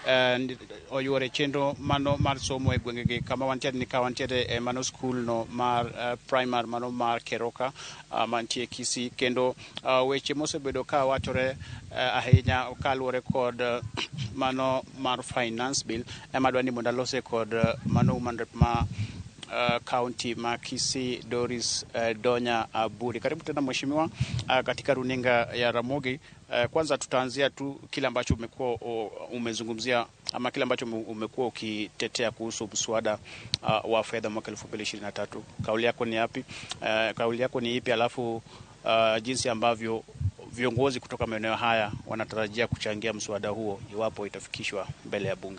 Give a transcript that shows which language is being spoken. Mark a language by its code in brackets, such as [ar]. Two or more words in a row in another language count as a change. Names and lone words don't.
[luo] oyuore chenro mano mar somo e gwengegi kama wantiere ni kawantiere e mano school no mar primary mano mar Keroka mantie Kisii kendo weche mosebedo ka wachore ahinya kaluwore kod mano mar [en] finance bill [luo] emadwa ni mondo alose kod mano umandrep ma county ma Kisii Doris Donya Aburi. [sw] Karibu tena mheshimiwa katika runinga ya Ramogi. Kwanza tutaanzia tu kile ambacho umekuwa umezungumzia ama kile ambacho umekuwa ukitetea kuhusu mswada wa fedha mwaka 2023. Kauli yako ni yapi? Kauli yako ni ipi, alafu jinsi ambavyo viongozi kutoka maeneo haya wanatarajia kuchangia mswada huo iwapo itafikishwa mbele ya bunge?